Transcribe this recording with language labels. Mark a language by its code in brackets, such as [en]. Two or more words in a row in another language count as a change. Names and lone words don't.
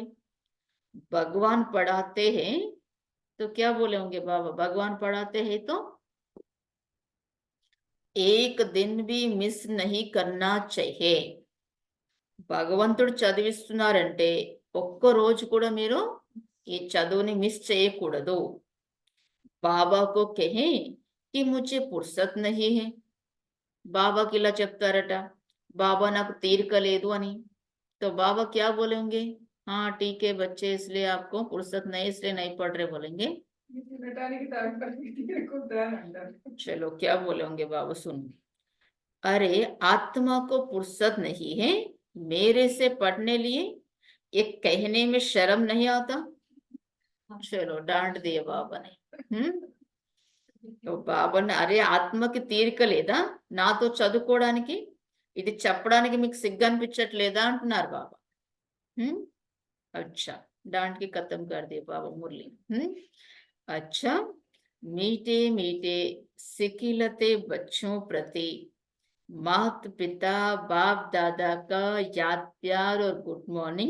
[hi] భగవాన్ పढ़ाते हैं तो क्या बोले होंगे बाबा, भगवान पढ़ाते हैं तो एक दिन भी मिस नहीं करना चाहिए. [te] భగవంతుడు చదివిస్తున్నారంటే ఒక్క రోజు కూడా మీరు ఈ చదువుని మిస్ చేయకూడదు. [hi] బాబాకు कहे कि मुझे फुर्सत नहीं है. [te] బాబాకి ఇలా చెప్తారట, బాబా నాకు తీరిక లేదు అని. [hi] तो बाबा क्या बोलेंगे, हाँ ठीक है बच्चे, इसलिए आपको फुर्सत नहीं, इसलिए नहीं पढ़ रहे बोलेंगे. चलो क्या बोलेंगे बाबा सुनो. अरे आत्मा को फुर्सत नहीं है मेरे से पढ़ने लिए, ये कहने में शर्म नहीं आता. चलो डांट दिए बाबा ने. [te] तो బాబా అరే ఆత్మకి తీరిక లేదా నాతో చదువుకోవడానికి, ఇది చెప్పడానికి మీకు సిగ్గు అనిపించట్లేదా అంటున్నారు బాబా. [hi] अच्छा डांट के खत्म कर दिए बाबा मुरली. अच्छा मीठे मीठे सिकिलते बच्चों प्रति माता पिता बाप दादा का याद प्यार और [en] good morning.